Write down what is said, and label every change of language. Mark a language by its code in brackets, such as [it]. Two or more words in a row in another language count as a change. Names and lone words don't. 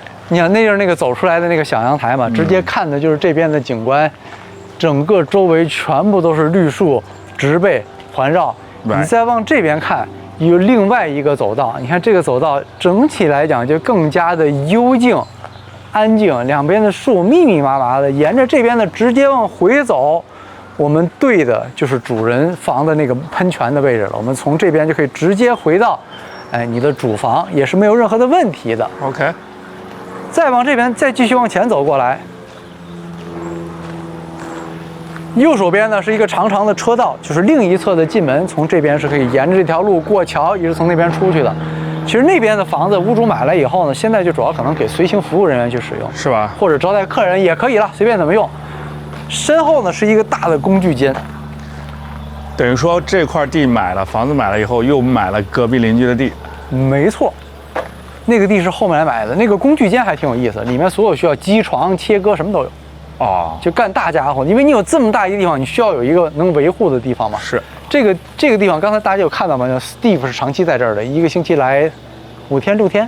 [zh] 你看，那就是那個走出來的那個小陽台嘛，直接看的就是這邊的景觀，整個周圍全部都是綠樹、植被環繞。你再往這邊看，有另外一個走道。你看這個走道整體來講就更加的幽靜、安靜，兩邊的樹密密麻麻的。沿着這邊的直接往回走，我們對的就是主人房的那個噴泉的位置了。我們從這邊就可以直接回到。哎，你的主房也是沒有任何的問題的。 OK，再往這邊，再繼續往前走過來，右手邊呢是一個長長的車道，就是另一側的進門，從這邊是可以沿着這條路過橋，一直從那邊出去的。其實那邊的房子屋主買来以後呢，現在就主要可能给随行服務人员去使用，是吧？或者招待客人也可以了，随便怎么用。身后呢是一个大的工具间，等于说这塊地买了，房子買了以後又買了隔壁鄰居的地。沒錯，那個地是後面來買的，那個工具間還挺有意思，裡面所有需要機床、切割什麼都有。哦，就幹大家伙，因為你有這麼大一個地方，你需要有一個能維護的地方嘛。是。這個地方，剛才大家有看到嗎？Steve 是長期在這兒的，一個星期來5天6天。